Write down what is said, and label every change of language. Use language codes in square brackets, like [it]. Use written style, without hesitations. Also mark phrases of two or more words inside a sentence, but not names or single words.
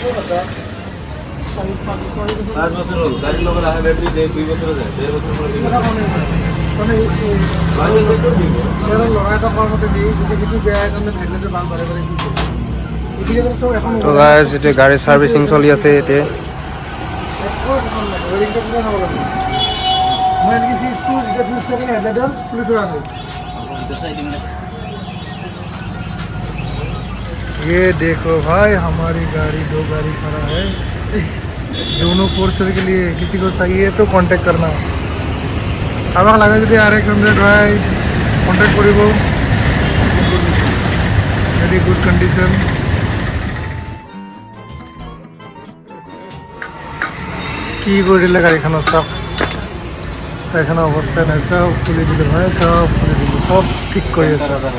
[as] তো গাইজ এতিয়া গাড়ী ছাৰ্ভিচিং চলি আছে এতিয়া। [hi] ये देखो भाई हमारी गाड़ी, 2 गाड़ी खड़ा है, दोनों फोर्सर के लिए। किसी को चाहिए तो कॉन्टेक्ट करना। [as] আমাক লাগে যদি RX100 হয় কণ্টেক্ট কৰিব। [en] very good condition. [as] কি কৰিলে গাড়ীখনৰ, চাওক গাড়ীখনৰ অৱস্থা নাই, চব খুলি দিলোঁ ভাই, চব খুলি দিলোঁ, চব ঠিক কৰি আছোঁ।